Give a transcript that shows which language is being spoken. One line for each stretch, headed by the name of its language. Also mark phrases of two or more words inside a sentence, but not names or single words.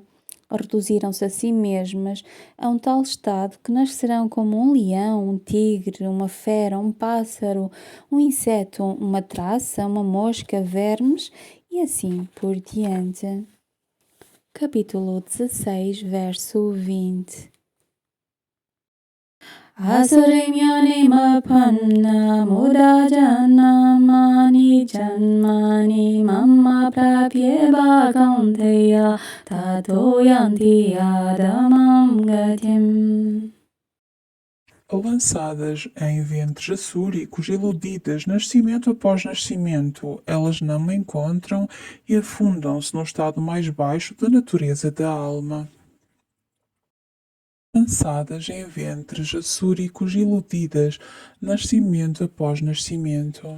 Portuguese: Reduziram-se a si mesmas a um tal estado que nascerão como um leão, um tigre, uma fera, um pássaro, um inseto, uma traça, uma mosca, vermes e assim por diante. Capítulo 16, verso 20.
Sanskrit: Asarimyanimappanna muda janmani janmani mamma prapyeba kaunteya tato yanti adamam gatim.
Portuguese: Lançadas em ventres açúricos, iludidas, nascimento após nascimento, elas não me encontram e afundam-se no estado mais baixo da natureza da alma. Lançadas em ventres açúricos, iludidas, nascimento após nascimento.